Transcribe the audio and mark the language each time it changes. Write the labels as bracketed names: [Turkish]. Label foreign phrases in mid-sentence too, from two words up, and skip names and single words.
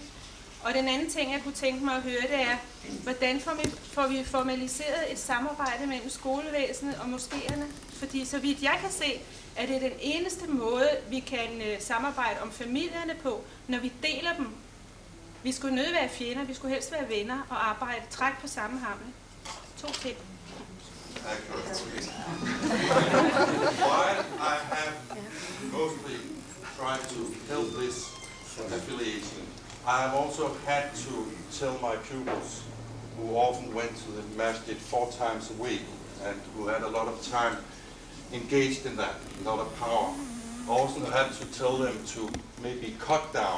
[Danish] Og den anden ting, jeg kunne tænke mig at høre, det er, hvordan får vi formaliseret et samarbejde mellem skolevæsenet og moskéerne? Fordi så vidt jeg kan se, er det den eneste måde, vi kan samarbejde om familierne på, når vi deler dem. Vi skulle nødt være fjender, vi skulle helst være venner og arbejde træk på samme hammel. 2 ting. [English] While I have mostly tried to help this affiliation, I have also had to tell my pupils, who often went to the masjid 4 times a week and who had a lot of time engaged in that, a lot of power, also have to tell them to maybe cut down.